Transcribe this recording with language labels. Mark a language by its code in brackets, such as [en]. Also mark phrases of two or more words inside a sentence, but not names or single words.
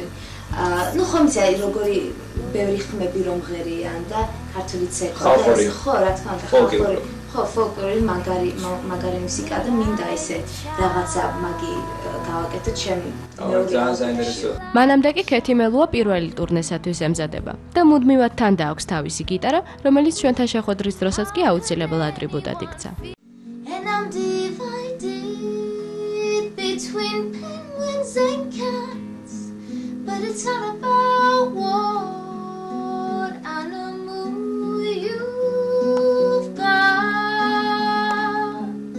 [ka] ну ხომ იცი აი როგორი ბევრი ხმები რომ ღერიან და ქართული ცეკვა ხო რა თქმა უნდა ხო ფოლკლორი მაგარი მუსიკა და მინდა ესე რაღაცა მაგი გავაკეთო ჩემი ძალიან საინტერესო. მანამდე კი ქეთი მელუა პირველი ტურნესათვის ემზადება და მუდმივად თან დააქვს თავისი გიტარა, რომელიც ჩვენთან შეხვედრის დროსაც კი აუცილებელ ატრიბუტად იქცა. [en] Between penguins and cats, but it's not about what animal you've got.